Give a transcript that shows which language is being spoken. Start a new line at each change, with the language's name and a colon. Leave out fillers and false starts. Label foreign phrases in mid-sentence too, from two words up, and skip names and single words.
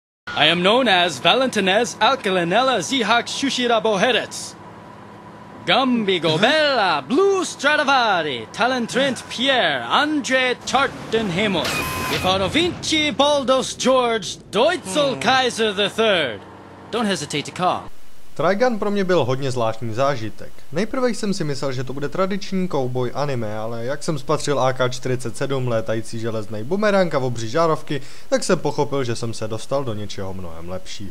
English: I am known as Valentinez Alcalinella Zihak Shushira Boherets. Gambigo Bella Blue Stradivari Talentrent Pierre Andre Chartenhemos Ifano Vinci Baldos George Deutzel Kaiser III. Don't hesitate to call.
Czech: Trigun pro mě byl hodně zvláštní zážitek. Nejprve jsem si myslel, že to bude tradiční cowboy anime, ale jak jsem spatřil AK-47, létající železný bumerang a obří žárovky, tak jsem pochopil, že jsem se dostal do něčeho mnohem lepšího.